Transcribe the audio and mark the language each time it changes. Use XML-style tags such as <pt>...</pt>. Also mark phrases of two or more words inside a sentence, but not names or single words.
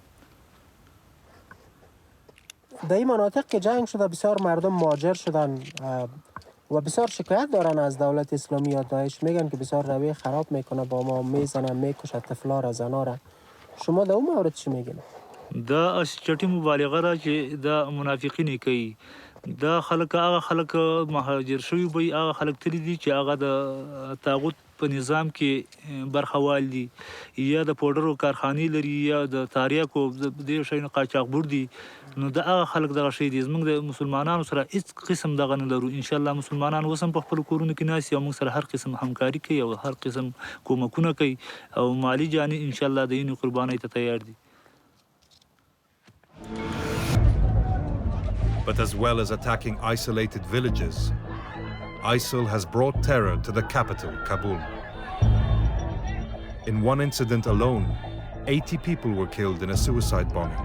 <fa>در این مناطق که جنگ شده بسیار مردم مهاجر شدن و بسیار شکایت دارن از دولت اسلامی یا داعش میگن که بسیار رویه خراب میکنه با ما میزنه میکشه طفلا را زنا را شما در اون مورد چی میگین؟</fa> <ps>دا چټي مبالغه را چې دا منافقین کوي دا خلک هغه خلک مهاجر شوي وي هغه خلک تللی دي چې هغه د طاغوت په نظام کې برخوال دي یا د پوډرو کارخانې لري یا د تاریاکو دې شیانو قاچاقبر دي نو دا هغه خلک دغه شی دي زموږ د مسلمانانو سره هیڅ قسم دغه نه لرو</ps> <ar>ان شاء الله</ar> <ps>مسلمانان اوس هم په خپلو کورونو کې ناست او موږ سره هر قسم همکاري کوي او هر قسم کومکونه کوي او مالي جاني</ps> <ar>ان شاء الله</ar> <ps>د یې قربانۍ ته تیار دي.</ps> <en>But as well as attacking isolated villages, ISIL has brought terror to the capital, Kabul. In one incident alone, 80 people were killed in a suicide bombing.</en>